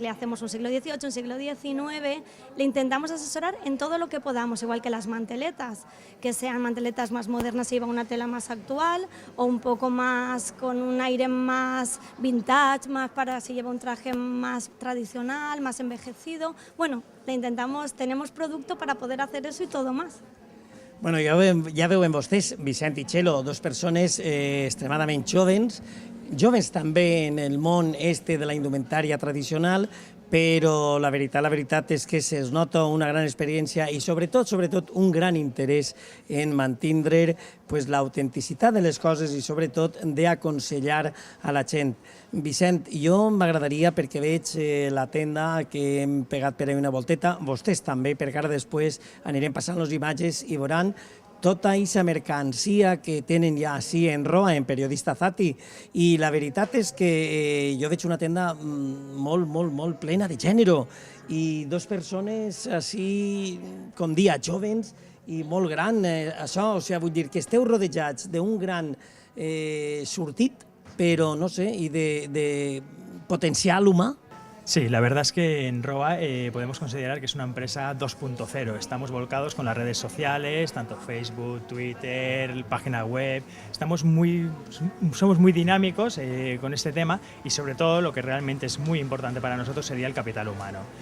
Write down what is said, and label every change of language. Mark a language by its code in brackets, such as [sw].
[es] Le hacemos un siglo XVIII, un siglo XIX, le intentamos asesorar en todo lo que podamos, igual que las manteletas, que sean manteletas más modernas y llevan una tela más actual, o un poco más con un aire más vintage, más para si lleva un traje más tradicional, más envejecido. Bueno, le intentamos, tenemos producto para poder hacer eso y todo más. [ca] Bueno, ja veu en vostès, Vicent i Txelo, dos persones extremadament jovens també en el món de la indumentària tradicional, però la veritat és que se'ls nota una gran experiència i sobretot un gran interès en mantindre l'autenticitat de les coses i sobretot d'aconsellar a la gent. Vicent, jo m'agradaria, perquè veig la tenda que hem pegat per ahí una volteta, vostès també, perquè ara després anirem passant les imatges i veuran tota aquesta mercancia que tenen ja així en Roa, en Periodista Zati, i la veritat és que jo veig una tenda molt plena de gènere i dos persones així, com dia, jovens i molt gran. Això, o sigui, vull dir que esteu rodejats d'un gran sortit, però no sé, i de potencial humà. [es] Sí, la verdad es que en ROA podemos considerar que es una empresa 2.0. Estamos volcados con las redes sociales, tanto Facebook, Twitter, página web. Somos muy dinámicos con este tema y sobre todo lo que realmente es muy importante para nosotros sería el capital humano.